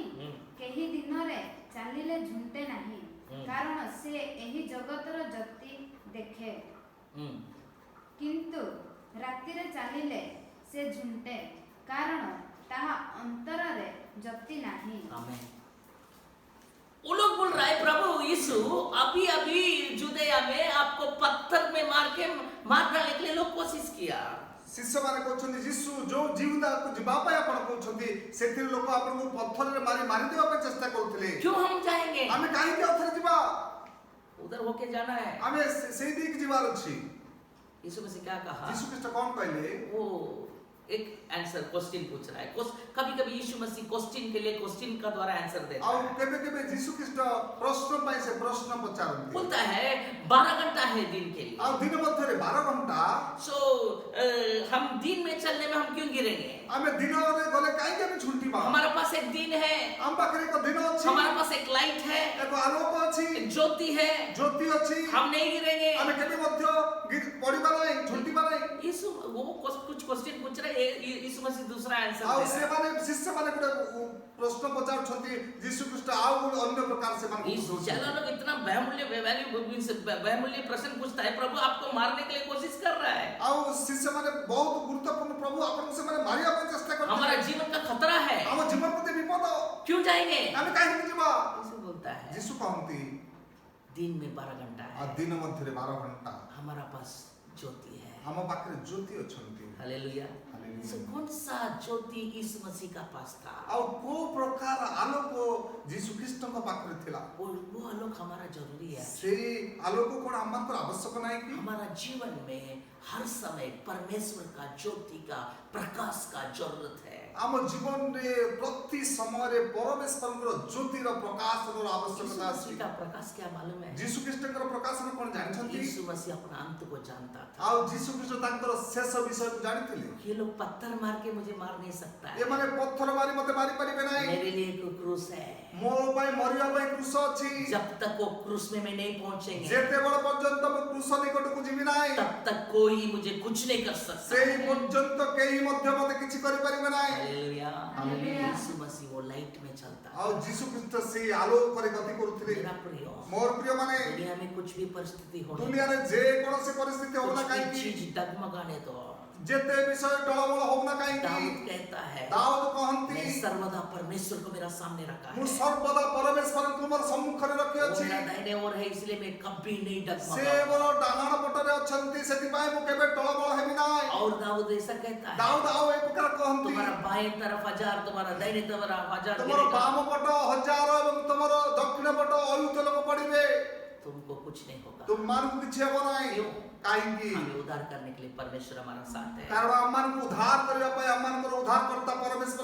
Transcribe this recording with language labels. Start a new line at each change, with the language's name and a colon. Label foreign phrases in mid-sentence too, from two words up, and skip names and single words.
Odia: କେହି ଦିନରେ ଚାଲିଲେ ଝୁଣ୍ଟେ ନାହିଁ, କାରଣ ସେ ଏହି ଜଗତର ଜ୍ୟୋତି ଦେଖେ, କିନ୍ତୁ ରାତିରେ ଚାଲିଲେ ସେ ଝୁଣ୍ଟେ, କାରଣ ତାହା ଅନ୍ତରରେ ଜ୍ୟୋତି ନାହିଁ।
Hindi: आमीन। वो लोग बोल रहा है, प्रभु यीशु अभी अभी जुदेया में आपको पत्थर में मार डालने के लिए लोग कोशिश किया।
Odia: ଶିଷ୍ୟମାନେ କହୁଛନ୍ତି ଯୀଶୁ ଯୋଉ ଜିହୁଦାକୁ ଯିବା ପାଇଁ ଆପଣ କହୁଛନ୍ତି ସେଥିରେ ଲୋକ ଆପଣଙ୍କୁ ପଥରରେ ମାରିଦେବା ପାଇଁ ଚେଷ୍ଟା କରୁଥିଲେ।
Hindi: क्यों हम जाएंगे?
Odia: ଆମେ କାହିଁକି ଅଥରେ ଯିବା?
Hindi: उधर होके जाना है।
Odia: ଆମେ ସେଇ ଦିକ ଯିବାର ଅଛି।
Hindi: यीशु मसीह क्या कहा?
Odia: ଯୀଶୁ ଖ୍ରୀଷ୍ଟ କଣ କହିଲେ?
Hindi: वो एक
English: answer question
Hindi: पूछ रहा है। कभी कभी यीशु मसीह क्वेश्चन के लिए क्वेश्चन का द्वारा आंसर देता
Odia: ଆଉ
Hindi: है।
Odia: କେବେ କେବେ ଯୀଶୁ ଖ୍ରୀଷ୍ଟ ପ୍ରଶ୍ନ ପାଇଁ ସେ ପ୍ରଶ୍ନ ପଚାରନ୍ତି।
Hindi: बोलता है 12 घंटा है दिन के लिए।
Odia: ଆଉ ଦିନ ମଧ୍ୟରେ 12 ଘଣ୍ଟା
Hindi: सो हम दिन में चलने में हम क्यों गिरेंगे?
Odia: ଆମେ ଦିନରେ ଗଲେ କାହିଁକି ଆମେ ଝୁଣ୍ଟିବା?
Hindi: हमारे पास एक दिन है,
Odia: ଆମ ପାଖରେ ଏକ ଦିନ ଅଛି,
Hindi: हमारे पास एक लाइट है,
Odia: ଏକ ଆଲୋକ ଅଛି,
Hindi: एक ज्योति है,
Odia: ଜ୍ୟୋତି ଅଛି।
Hindi: हम नहीं गिरेंगे।
Odia: ଆମେ କେବେ ମଧ୍ୟ ପଡ଼ିବା ନାହିଁ, ଝୁଣ୍ଟିବା ନାହିଁ।
Hindi: यीशु वो कुछ क्वेश्चन पूछ रहे हैं, यीशु मसीह दूसरा आंसर
Odia: ଆଉ
Hindi: दे रहा है।
Odia: ସେମାନେ ଶିଷ୍ୟମାନେ ଗୋଟେ ପ୍ରଶ୍ନ ପଚାରୁଛନ୍ତି, ଯୀଶୁ ଖ୍ରୀଷ୍ଟ ଆଉ ଗୋଟେ ଅନ୍ୟ ପ୍ରକାର ସେମାନଙ୍କୁ
Hindi: यीशु चलो लोग इतना बहुमूल्य प्रश्न पूछता है, प्रभु आपको मारने के लिए कोशिश कर रहा है,
Odia: ଆଉ ଶିଷ୍ୟମାନେ ବହୁତ ଗୁରୁତ୍ୱପୂର୍ଣ୍ଣ, ପ୍ରଭୁ ଆପଣଙ୍କୁ ସେମାନେ ମାରିବା ପାଇଁ ଚେଷ୍ଟା
Hindi: हमारा
Odia: କରୁଛନ୍ତି,
Hindi: जीवन का खतरा है,
Odia: ଆମ ଜୀବନ ପ୍ରତି ବିପଦ,
Hindi: क्यों जाएंगे?
Odia: ଆମେ काହିଁକି ଯିବା?
Hindi: यीशु बोलता है
Odia: ଯୀଶୁ କହନ୍ତି
Hindi: दिन में 12 घंटा
Odia: ଆଉ
Hindi: है,
Odia: ଦିନ ମଧ୍ୟରେ 12 ଘଣ୍ଟା
Hindi: हमारा पास ज्योति है।
Odia: ଆମ ପାଖରେ ଜ୍ୟୋତି ଅଛନ୍ତି।
Hindi: हालेलुया। हालेलुया। सो कौन सा ज्योति यीशु मसीह का पास था?
Odia: ଆଉ କୋଉ ପ୍ରକାର ଆଲୋକ ଯୀଶୁ ଖ୍ରୀଷ୍ଟଙ୍କ ପାଖରେ ଥିଲା?
Hindi: वो आलोक हमारा जरूरी है।
Odia: ସେଇ ଆଲୋକ କଣ ଆମଙ୍କର ଆବଶ୍ୟକ ନାହିଁ କି?
Hindi: हमारा जीवन में हर समय परमेश्वर का ज्योति का प्रकाश का जरूरत है।
Odia: ଆମ ଜୀବନରେ ପ୍ରତି ସମୟରେ ପରମେଶ୍ୱରଙ୍କର ଜ୍ୟୋତିର ପ୍ରକାଶର
Hindi: यीशु
Odia: ଆବଶ୍ୟକତା ଅଛି।
Hindi: मसीह का प्रकाश क्या मालूम है?
Odia: ଯୀଶୁ ଖ୍ରୀଷ୍ଟଙ୍କର ପ୍ରକାଶନ କଣ ଜାଣିଛନ୍ତି?
Hindi: यीशु मसीह अपना अंत को जानता था।
Odia: ଆଉ ଯୀଶୁ ଖ୍ରୀଷ୍ଟ ତାଙ୍କର ଶେଷ ବିଷୟକୁ ଜାଣିଥିଲେ।
Hindi: ये लोग पत्थर मार के मुझे मार नहीं सकता है।
Odia: ଏମାନେ ପଥର ମାରି ମତେ ମାରି ପାରିବେ ନାହିଁ।
Hindi: मेरे लिए एक क्रूस है।
Odia: ମୋ ପାଇଁ ମରିବା ପାଇଁ କୃଷ ଅଛି।
Hindi: जब तक वो क्रूस में मैं नहीं पहुंचेंगे,
Odia: ଯେତେବେଳ ପର୍ଯ୍ୟନ୍ତ ମୁଁ କୃଷ ନିକଟକୁ ଯିବି ନାହିଁ,
Hindi: तब तक कोई मुझे कुछ नहीं कर सकता।
Odia: ସେଇ ପର୍ଯ୍ୟନ୍ତ କେହି ମଧ୍ୟ ମତେ କିଛି କରିପାରିବେ ନାହିଁ।
Hindi: हालेलुया। हालेलुया। यीशु मसीह वो लाइट में चलता है।
Odia: ଆଉ ଯୀଶୁ ଖ୍ରୀଷ୍ଟ ସେଇ ଆଲୋକରେ ଗତି କରୁଥିଲେ।
Hindi: मेरा प्रिय,
Odia: ମୋର ପ୍ରିୟ ମାନେ,
Hindi: दुनिया में कुछ भी परिस्थिति हो,
Odia: ଦୁନିଆରେ ଯେ କୌଣସି ପରିସ୍ଥିତି ହଉ ନା
Hindi: कुछ भी
Odia: କାହିଁକି,
Hindi: चीज डगमगाने दो,
Odia: ଯେତେ ବିଷୟ ଟଳମଳ ହଉ ନା କାହିଁକି,
Hindi: दाऊद कहता है,
Odia: ଦାଉଦ କହନ୍ତି,
Hindi: मैं सर्वदा परमेश्वर को मेरा सामने रखा
Odia: ମୁଁ
Hindi: है,
Odia: ସର୍ବଦା ପରମେଶ୍ୱରଙ୍କୁ ମୋର ସମ୍ମୁଖରେ
Hindi: वो
Odia: ରଖିଅଛି।
Hindi: मेरा दाहिने ओर है, इसलिए मैं कभी नहीं
Odia: ସେ
Hindi: डगमगाऊंगा।
Odia: ମୋର ଡାହାଣ ପଟରେ ଅଛନ୍ତି, ସେଥିପାଇଁ ମୁଁ କେବେ ଟଳମଳ ହେବି ନାହିଁ।
Hindi: और दाऊद ऐसा कहता है,
Odia: ଦାଉଦ ଆଉ ଏ ପ୍ରକାର କହନ୍ତି,
Hindi: तुम्हारा बाएं तरफ 1000, तुम्हारा दाहिने तरफ 1000
Odia: ତୁମର
Hindi: गिरेगा,
Odia: ବାମ ପଟ 1000 ଏବଂ ତୁମର ଦକ୍ଷିଣ ପଟ ଅୟୁତ ଲୋକ ପଡ଼ିବେ,
Hindi: तुमको कुछ नहीं होगा।
Odia: ତୁମମାନଙ୍କୁ କିଛି ହେବ ନାହିଁ।
Hindi: क्यों?
Odia: କାହିଁକି?
Hindi: हमें उद्धार करने के लिए परमेश्वर हमारा साथ है।
Odia: କାରଣ ଆମମାନଙ୍କୁ ଉଦ୍ଧାର କରିବା ପାଇଁ ଆମମାନଙ୍କର ଉଦ୍ଧାରକର୍ତ୍ତା ପରମେଶ୍ୱର ଆମମାନଙ୍କ